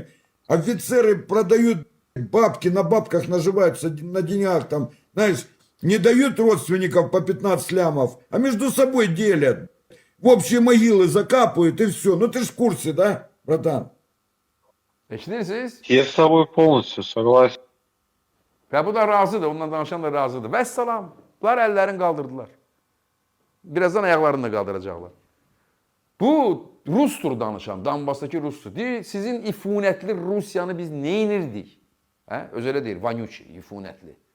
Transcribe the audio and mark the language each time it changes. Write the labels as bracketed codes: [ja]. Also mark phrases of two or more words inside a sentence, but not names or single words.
[ru] Офицеры продают бабки, на бабках наживаются, на деньгах там, знаешь, не дают родственников по 15 лямов, а между собой делят. В общие могилы закапывают и все. Ну ты ж в курсе, да, братан? [az] Eşidirsiniz? [ru] Я с тобой полностью согласен. [az] Və bu da razıdır, onunla danışan da razıdır. Vəssalam, bunlar əllərini qaldırdılar. Birazdan ayaqlarını da qaldıracaqlar. Bu Rustur danışan, Donbasdakı Rustur. Deyir, sizin ifunətli Rusiyanı biz neynirdik? Hə? Öz elə deyir, Vanyuchi, ifunətli.